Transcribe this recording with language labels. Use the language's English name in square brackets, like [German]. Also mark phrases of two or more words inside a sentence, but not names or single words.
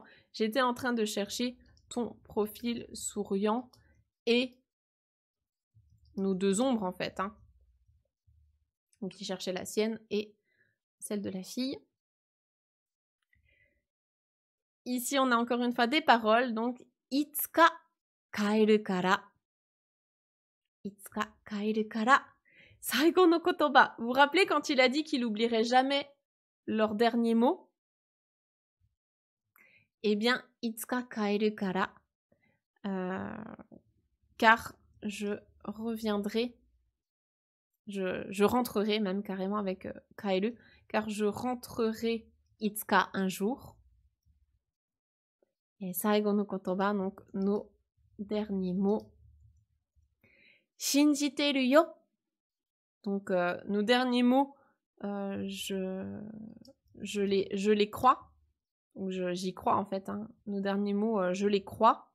[French] J'étais en train de chercher ton profil souriant et nos deux ombres, en fait. Hein. Donc, il cherchait la sienne et celle de la fille. Ici, on a encore une fois des paroles. Donc, [Japanese] いつか帰るから. いつか帰るから. 最後の言葉. [French] Vous vous rappelez quand il a dit qu'il n'oublierait jamais leur dernier mot? Eh bien, [Japanese] いつか帰るから. [French] Car je reviendrai. Je rentrerai même carrément avec kaeru. Car je rentrerai itsuka un jour. Et [Japanese] 最後の言葉, [French] donc nos derniers mots. [Japanese] 信じてるよ. [French] Donc, nos derniers mots, je les crois. Ou j'y crois, en fait. Hein. Nos derniers mots, je les crois.